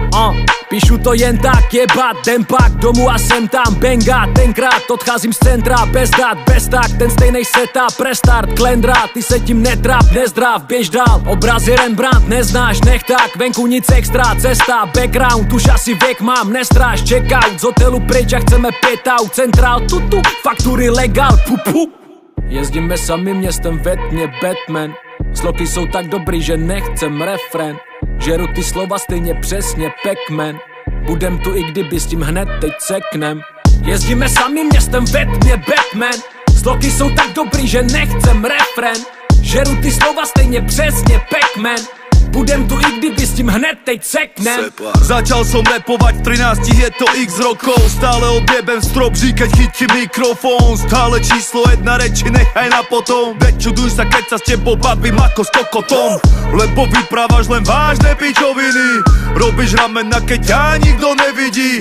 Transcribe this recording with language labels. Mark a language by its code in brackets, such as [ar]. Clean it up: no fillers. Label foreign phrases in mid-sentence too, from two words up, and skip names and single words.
[cs] Píšu to jen tak, jebat, jdem pak domů a jsem tam, benga. Tenkrát odcházím z centra, bez dát, bez tak, ten stejnej setup, restart, klendra. Ty se tím netráp, nezdrav, běž dál. Obrazy Rembrandt, neznáš, nech tak, venku nic extra, cesta, background, už asi věk mám, nestráš, [en] check out, [cs] z hotelu pryč a chceme pět out, centrál, tutu, faktury legal, pupu. Jezdíme samým městem ve tmě, Batman. Sloky jsou tak dobrý, že nechcem refren. Žeru ty slova stejně přesně, Pac-Man. Budem tu i kdyby s tím hned teď ceknem. Jezdíme samým městem ve tmě, Batman. Sloky jsou tak dobrý, že nechcem refren. Žeru ty slova stejně přesně, Pac-Man. Budem tu i kdyby s tím hned teď ceknem. [sk] Začal som rapovať v 13, je to x rokov. Stále odjebem strop, keď chytí mikrofón. Stále číslo 1 reči nechaj na potom. Veď čuduj sa, keď sa s tebou bavím ako s kokotom. Lebo vyprávaš len vážne pičoviny. Robíš ramena, keď ťa nikto nevidí.